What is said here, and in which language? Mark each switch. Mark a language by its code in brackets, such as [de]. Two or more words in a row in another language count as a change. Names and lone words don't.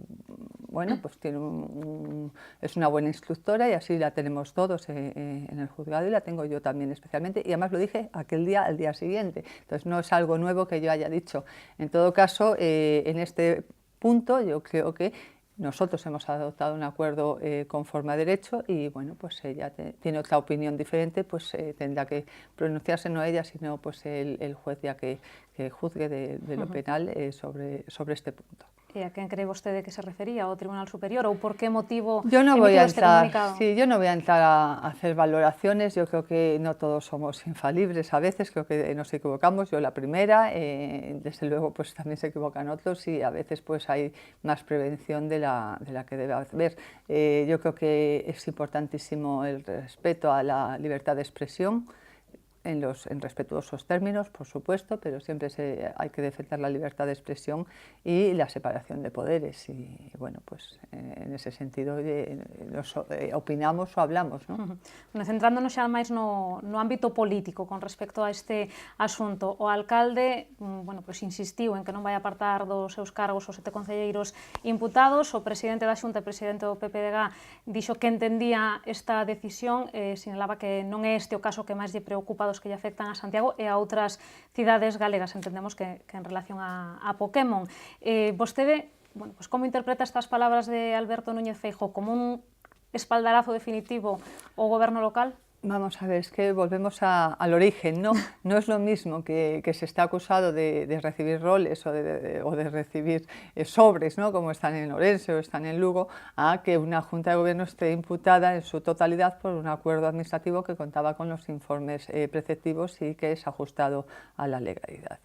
[es] Bueno, pues tiene es una buena instructora y así la tenemos todos en el juzgado y la tengo yo también especialmente, y además lo dije aquel día, al día siguiente, entonces no es algo nuevo que yo haya dicho. En todo caso, en este punto yo creo que nosotros hemos adoptado un acuerdo conforme a derecho y bueno, pues ella tiene otra opinión diferente, pues tendrá que pronunciarse no ella, sino pues el juez ya que juzgue de lo penal sobre este punto. [gl] E a quen cree vostede que se refería, ao Tribunal Superior, ou por que motivo [es] yo no voy a [gl] emitido este [es] entrar, [gl] comunicado? [es] Sí, yo no voy a entrar a hacer valoraciones, yo creo que no todos somos infalibles a veces, creo que nos equivocamos, yo la primera, desde luego pues también se equivocan otros y a veces pues hay más prevención de la que debe haber. Yo creo que es importantísimo el respeto a la libertad de expresión, en respetuosos términos, por supuesto, pero siempre hay que defender la libertad de expresión y la separación de poderes. Y bueno, pues en ese sentido opinamos o hablamos, ¿no? [gl] Bueno, centrándonos xa máis no ámbito político con respecto a este asunto, o alcalde [es] bueno, pues [gl] insistiu en que non vai apartar dos seus cargos os 7 concelleiros imputados, o presidente da Xunta e presidente do PPDG dixo que entendía esta decisión, sinalaba que non é este o caso que máis lle preocupa dos que lle afectan a Santiago e a outras cidades galegas, entendemos que en relación a Pokémon. Vostede, [es] bueno, pues [gl] como interpreta estas palabras de Alberto Núñez Feijóo, como un espaldarazo definitivo ao goberno local? [es] Vamos a ver, es que volvemos al origen, ¿no? No es lo mismo que se está acusado de recibir roles o de recibir sobres, ¿no? Como están en Orense o están en Lugo, a que una Junta de Gobierno esté imputada en su totalidad por un acuerdo administrativo que contaba con los informes preceptivos y que es ajustado a la legalidad.